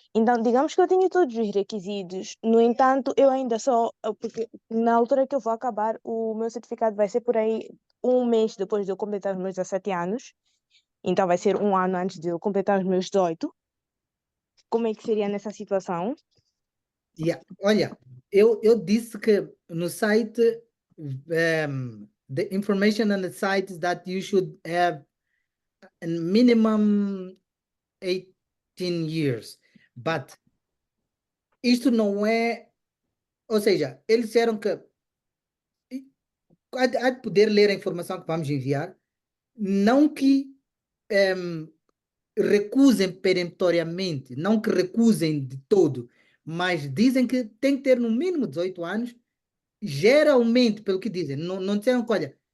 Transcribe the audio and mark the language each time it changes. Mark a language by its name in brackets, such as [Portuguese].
[Portuguese] Então, digamos que eu tenho todos os requisitos, no entanto, eu ainda porque na altura que eu vou acabar, o meu certificado vai ser por aí um mês depois de eu completar os meus 17 anos, então vai ser um ano antes de eu completar os meus 18. Como é que seria nessa situação? [English] Yeah. [Portuguese] Olha, eu disse que no site, [English] the information on the site is that you should have a minimum 18 years. [Portuguese] But isto não é, ou seja, eles disseram que há de poder ler a informação que vamos enviar, não que recusem peremptoriamente, não que recusem de todo, mas dizem que tem que ter no mínimo 18 anos, geralmente, pelo que dizem, não disseram que, olha,